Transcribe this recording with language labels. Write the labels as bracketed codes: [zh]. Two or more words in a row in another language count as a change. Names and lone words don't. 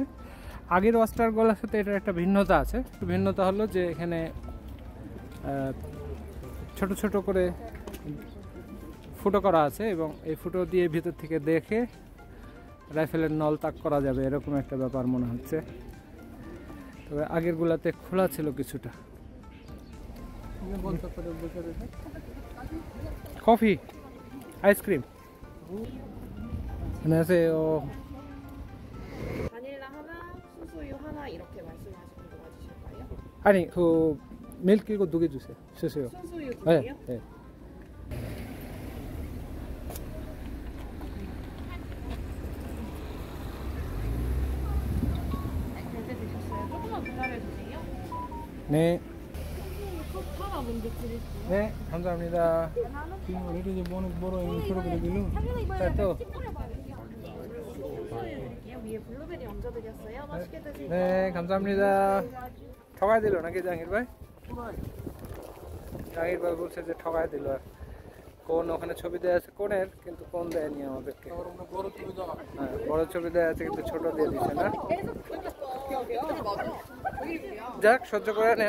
[bn] আগের [en] watch towers [bn] সাথে এটার একটা ভিন্নতা আছে। ভিন্নতা হলো যে এখানে ছোট ছোট করে ফুটো করা আছে, এবং এই ফুটো দিয়ে ভিতর থেকে দেখে রাইফেলের নল তাক করা যাবে, এরকম একটা ব্যাপার মনে হচ্ছে। তবে আগেরগুলাতে খোলা ছিল কিছুটা। কফি, [ko] 아이스크림. 안녕하세요. 바닐라 하나, 수수유 하나 이렇게 말씀하시는 거 맞으실까요? 아니, 그 밀크 이거 2개 주세요. 주세요. 수수유 두 네, 개요? 네. 결제 되셨어요? 조금만 기다려 주세요. 네, 컵 하나 먼저 드릴게요. 네, 감사합니다. 자, 또. 수수유드릴게요. 위에 블루베리 얹어드렸어요. 맛있게 드세요. 네, 감사합니다. [bn] ঠগাই দিল নাকি জাহাঙ্গীর ভাই? জাহাঙ্গীর ভাই বলছে যে ঠগাই দিল। কোন ওখানে ছবি দেওয়া আছে কোনের, কিন্তু কোন দেয়নি আমাদেরকে। হ্যাঁ, বড় ছবি দেওয়া আছে কিন্তু ছোট দিয়ে দিচ্ছে না। যাক, সহ্য করে নেন।